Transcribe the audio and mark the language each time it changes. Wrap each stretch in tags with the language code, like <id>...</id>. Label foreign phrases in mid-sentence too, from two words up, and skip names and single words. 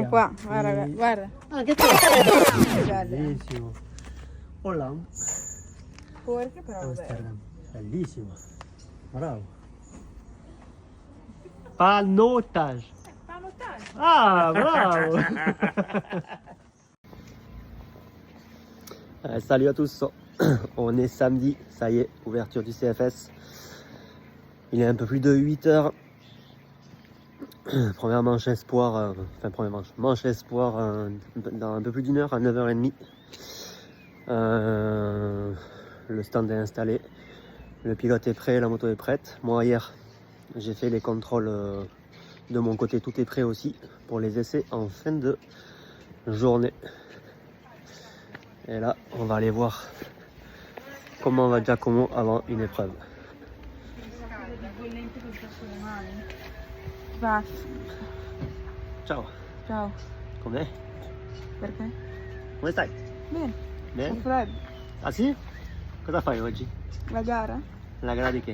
<it>È qua, guarda, Sì. guarda. Anche te. Bello. Bellissimo. Holland. Perché però vabbè. Amsterdam. Bellissimo. Bravo. Panotage. Panotage. Ah, bravo.</it> <fr>Salut à tous. On est samedi, ça y est, ouverture du CFS. Il est un peu plus de 8 heures. Première manche espoir, enfin première manche espoir dans un peu plus d'1 heure, à 9h30. Le stand est installé, le pilote est prêt, la moto est prête. Moi hier, j'ai fait les contrôles de mon côté, tout est prêt aussi pour les essais en fin de journée. Et là, on va aller voir comment va Giacomo avant une épreuve.</fr> <it>Basta. Ciao, Ciao. com'è? Perché? Come stai? Bene. Bene? freddo. Ah sì? Cosa fai oggi? La gara? La gara di che?</it>